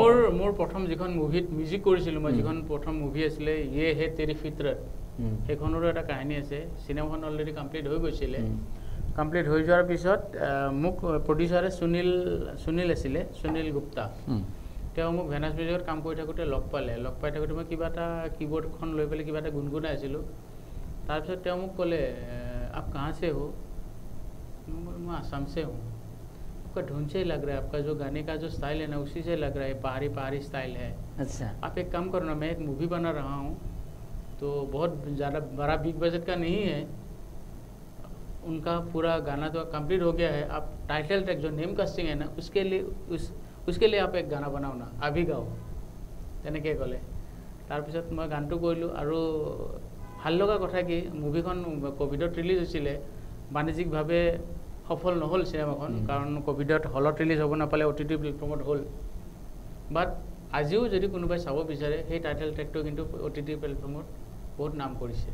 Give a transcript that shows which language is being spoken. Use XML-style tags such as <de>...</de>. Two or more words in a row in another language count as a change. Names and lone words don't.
<as>মোৰ প্ৰথম যিখন মুভিত মিউজিক কৰিছিলোঁ মই যিখন প্ৰথম মুভি আছিলে ইয়ে হে তেৰি ফিতৰত সেইখনৰো এটা কাহিনী আছে চিনেমাখন</as> <en>already complete</en> <as>হৈ গৈছিলে কমপ্লিট হৈ যোৱাৰ পিছত মোক প্ৰডিউচাৰে সুনীল আছিলে সুনীল গুপ্তা তেওঁ মোক ভেনাছ মিউজিকত কাম কৰি থাকোঁতে লগ পাই থাকোঁতে মই কিবা এটা কীবৰ্ডখন লৈ পেলাই কিবা এটা গুণগুণাই আছিলোঁ তাৰপিছত তেওঁ মোক ক'লে</as> <hi>आप कहाँ से हो मैं आसाम से हूँ आपका धुन से ही लग रहा है आपका जो गाने का जो स्टाइल है ना उसी से लग रहा है पहाड़ी स्टाइल है अच्छा आप एक काम करो ना मैं एक मूवी बना रहा हूँ तो बहुत ज़्यादा बड़ा</hi> <en>big budget</en> <hi>का नहीं है उनका पूरा गाना तो कंप्लीट हो गया है आप टाइटल ट्रैक जो नेम कास्टिंग है ना उसके लिए आप एक गाना बनाओ ना अभी गाओ</hi> <as>তেনেকৈ ক'লে তাৰপিছত মই গানটো কৰিলোঁ আৰু ভাল লগা কথা কি মুভিখন কোভিডত ৰিলিজ হৈছিলে বাণিজ্যিকভাৱে সফল নহ'ল চিনেমাখন কাৰণ কোভিডত হলত ৰিলিজ হ'ব নাপালে OTT প্লেটফৰ্মত হ'ল বাট আজিও যদি কোনোবাই চাব বিচাৰে সেই</as> <en>title track</en> <as>কিন্তু OTT প্লেটফৰ্মত বহুত নাম কৰিছে</as>